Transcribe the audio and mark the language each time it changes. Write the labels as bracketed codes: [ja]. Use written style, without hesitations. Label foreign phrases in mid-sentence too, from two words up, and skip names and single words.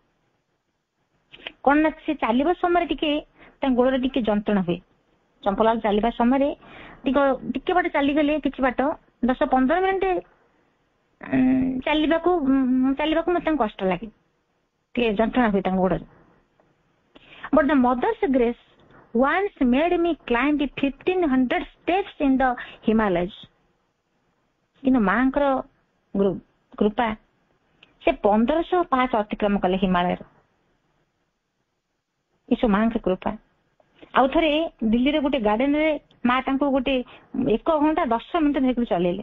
[or] କଣ ନା, ସେ ଚାଲିବା ସମୟରେ ଟିକେ ତାଙ୍କ ଗୋଡରେ ଟିକେ ଯନ୍ତ୍ରଣା ହୁଏ। ଚମ୍ପଲାଲ ଚାଲିବା ସମୟରେ ଟିକେ ବାଟ ଚାଲିଗଲେ, କିଛି ବାଟ 10-15 ମିନିଟ ଚାଲିବାକୁ ମତେ ତାଙ୍କୁ କଷ୍ଟ ଲାଗେ, ଟିକେ ଯନ୍ତ୍ରଣା ହୁଏ ତାଙ୍କ ଗୋଡରେ। [en] But the mother's grace once made me climb the 1500 steps in the Himalayas. [or] କିନ୍ତୁ ମାଙ୍କର କୃପା, ସେ 1500 ପାହାଚ ଅତିକ୍ରମ କଲେ ହିମାଳୟର। ଏସବୁ ମାଙ୍କ କୃପା। ଆଉ ଥରେ ଦିଲ୍ଲୀରେ ଗୋଟେ ଗାର୍ଡେନରେ ମା ତାଙ୍କୁ ଗୋଟେ 1 ଘଣ୍ଟା 10 ମିନିଟ ଧରିକି ଚଲେଇଲେ।